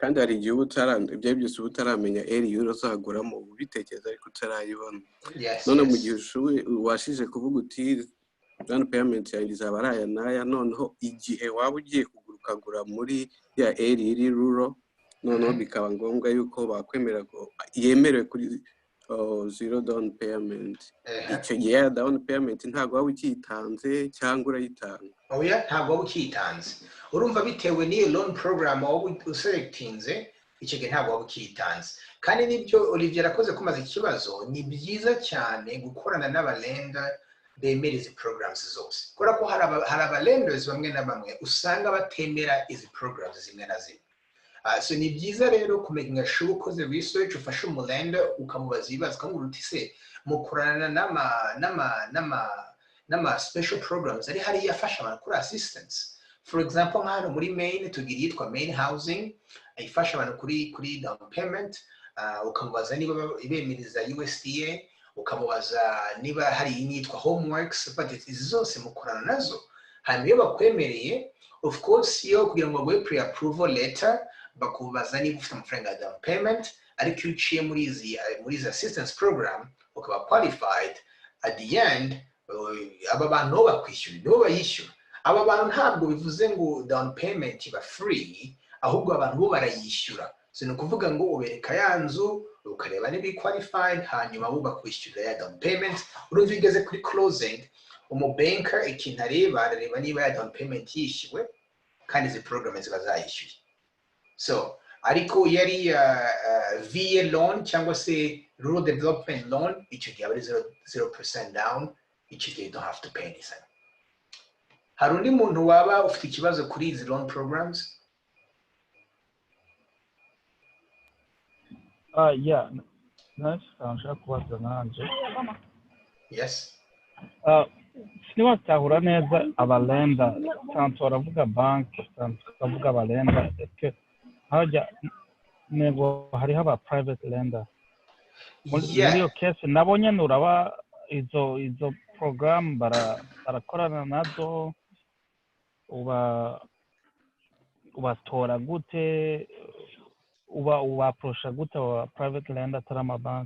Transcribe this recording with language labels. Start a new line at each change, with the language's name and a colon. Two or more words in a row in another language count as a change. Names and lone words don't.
Kinyarwanda: kandi hari igihe ibyo byose utaramenya eri uzaguramo ubitekereza ariko utarayibona none mu gihe washije kuvuga uti
English: down payment
Kinyarwanda: yawe izaba ari aya n'aya noneho igihe waba ugiye ukagura muri ya eri iri ruro noneho bikaba ngombwa yuko bakwemera ko yemerewe kuri
English: zero down payment
Kinyarwanda: icyo gihe ya
English: down payment
Kinyarwanda: ntabwo waba ukitanze cyangwa urayitanga oya ntabwo waba ukitanze urumva bitewe n'iyo
English: loan program
Kinyarwanda: waba uselectinze icyo gihe ntabwo waba ukitanze kandi nibyo Olivier akoze kumaza ikibazo ni byiza cyane gukorana n'abalenda bemera izi programs zose kubera ko hari abalenders bamwe na bamwe usanga batemera izi programs zimwe na zimwe so ni byiza rero kumenya sure ukoze research ufashe umulenda ukamubaza ibibazo ukamubwira uti se mukorana n'ama
English: special programs
Kinyarwanda: ari hari yafasha abantu kuri
English: assistance for example
Kinyarwanda: hano muri Maine tugira yitwa Maine Housing ifasha abantu kuri down payment ukamubaza niba ibemiriza USDA ukamubaza niba hari inyitwa homeworks but izi zose mukorana nazo hanyuma iyo bakwemereye
English: of course
Kinyarwanda: yo kugira ngo baguhe
English: pre-approval letter
Kinyarwanda: bakubaza niba ufite amafaranga ya
English: down payment
Kinyarwanda: ariko iyo uciye muri izi
English: assistance program
Kinyarwanda: ukaba
English: qualified at the end
Kinyarwanda: aba bantu bakwishyura nibo bayishyura aba bantu ntabwo bivuze ngo
English: down payment
Kinyarwanda: iba free ahubwo abantu bo barayishyura so ni ukuvuga ngo ubereka ya nzu ukareba niba qualified hanyuma bo bakwishyura ya
English: down payment
Kinyarwanda: urumva igeze kuri closing umubanker ikintu areba niba ya
English: down payment
Kinyarwanda: yishyuwe kandi izi program ziba zayishyuye so ariko yari VA loan cyangwa se
English: rural development loan
Kinyarwanda: icyo gihe ari 0% down icyo gihe
English: you don't have to pay anything
Kinyarwanda: hari undi muntu waba ufite ikibazo kuri izi
English: loan programs
Kinyarwanda: yeah nashaka kubaza nanje
English: yes
Kinyarwanda: sinima cyahura neza abalenda tanto baravuga bank tanto baravuga abalenda hajya nego hariho aba
English: private lender
Kinyarwanda: muri iyo case nabonye nuraba izo program barakorana nazo ubatora gute uba approach gute wa
English: private lender
Kinyarwanda: tarama bank